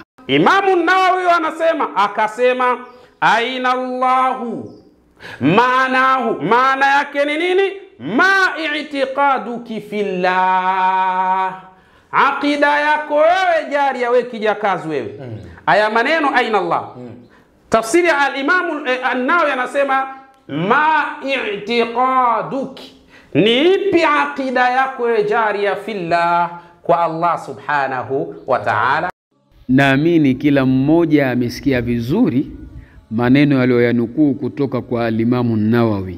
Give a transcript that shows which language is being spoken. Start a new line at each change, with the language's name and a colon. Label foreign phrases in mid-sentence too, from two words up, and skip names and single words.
Swahili: Imamu Nawawi akasema
Arabic: أين الله معناه,
Swahili: maana yake ni nini?
Arabic: ما اعتقادك في الله,
Swahili: aqida yako wewe jariya, wewe kijakazi wewe. Aya maneno
Arabic: أين الله,
Swahili: tafsiri ya al-Imamu an-Nawawi anasema
Arabic: ما اعتقادك,
Swahili: ni ipi aqida yako wewe jariya fillah, kwa Allah
Arabic: سبحانه وتعالى.
Swahili: Naamini kila mmoja amesikia vizuri maneno aliyoyanukuu kutoka kwa al-Imamu Nawawi.